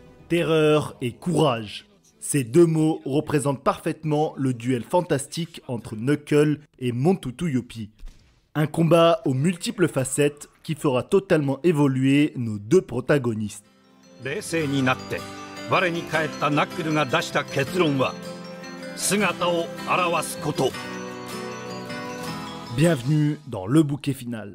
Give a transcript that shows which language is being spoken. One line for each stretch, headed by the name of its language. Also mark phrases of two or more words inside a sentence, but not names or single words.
French: Terreur et courage. Ces deux mots représentent parfaitement le duel fantastique entre Knuckles et Montutu Youpi. Un combat aux multiples facettes qui fera totalement évoluer nos deux protagonistes.
Japanese: 冷静になって我に返ったナックルが出した結論は姿を現すこと。
French: Bienvenue dans le bouquet final.